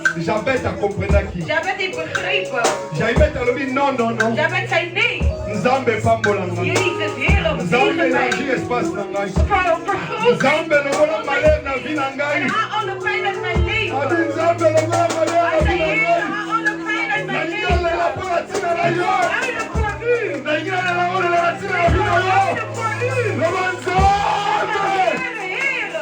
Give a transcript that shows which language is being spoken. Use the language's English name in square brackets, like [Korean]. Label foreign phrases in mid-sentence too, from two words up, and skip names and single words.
[Lingala] Jabet a comprenaki. [Dutch] Jabet heeft begrepen. [Lingala] Jabet a lobi non non non. [Dutch] Jabet zei nee. [Lingala] Nzambe pambola ngai. [Dutch] Jezus, Heer, [Lingala] Nzambe [Dutch] tegen mij. [French] élargit espace [Lingala] na ngai. [Dutch] Vergroot [Lingala] Nzambe lokola malheur na vie na [Dutch] en [Lingala] ngai. [Dutch] haal alle pijn uit mijn leven. [Lingala] Adi Nzambe lokola malheur na [Dutch] Hij [Lingala] vie [Dutch] zei, [Lingala] na [Dutch] Heer, [Lingala] ngai. [Dutch] haal alle pijn uit mijn [Lingala] Nalingi nalela [Dutch] leven. [Lingala] mpo na ntina na yo. [Dutch] Huilen voor u. [Lingala] Nalingi nalela olela na ntina na vie na yo. [Dutch] Huilen voor u. [Lingala] Loba Nzambe. [Dutch] Heer,